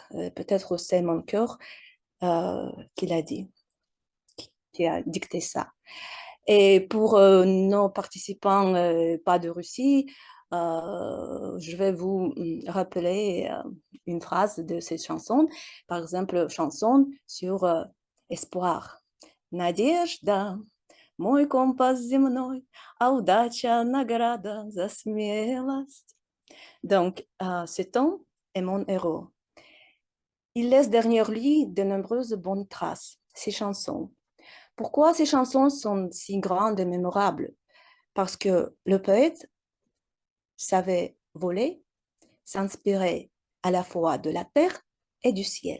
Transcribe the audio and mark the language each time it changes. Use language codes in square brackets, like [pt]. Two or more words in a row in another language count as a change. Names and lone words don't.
[fr] Peut-être c'est mon cœur qui l'a dit, qui a dicté ça. Et pour nos participants pas de Russie, je vais vous rappeler une phrase de cette chanson. Par exemple, chanson sur espoir. [ru] Надежда, мой компас земной, а удача награда за смелость. [fr] Donc, cet homme est mon héros. Il laisse derrière lui de nombreuses bonnes traces, ses chansons. Pourquoi ces chansons sont si grandes et mémorables? Parce que le poète savait voler, s'inspirer à la fois de la terre et du ciel.